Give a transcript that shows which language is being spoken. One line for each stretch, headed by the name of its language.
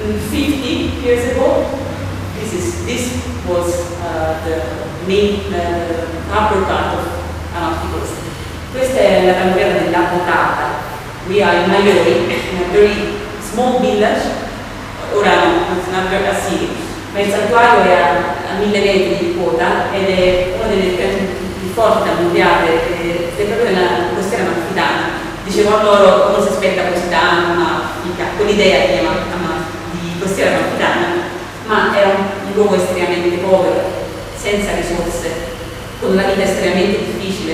English: 50 years ago, this was the main upper part of Amalfi Coast.
Italian: Questa è la tammurriata dell'Avvocata.
English: We are in Maiori, in a very small village.
Italian: Ora no,
English: it's not very a city,
Italian: ma il santuario è a 1000 metri di quota ed è una delle più forti tammurriate, è proprio nella costiera amalfitana. Dicevo a loro, non si aspetta Positano, ma quell'idea di costiera amalfitana, ma era un luogo estremamente povero, senza risorse, con una vita estremamente difficile.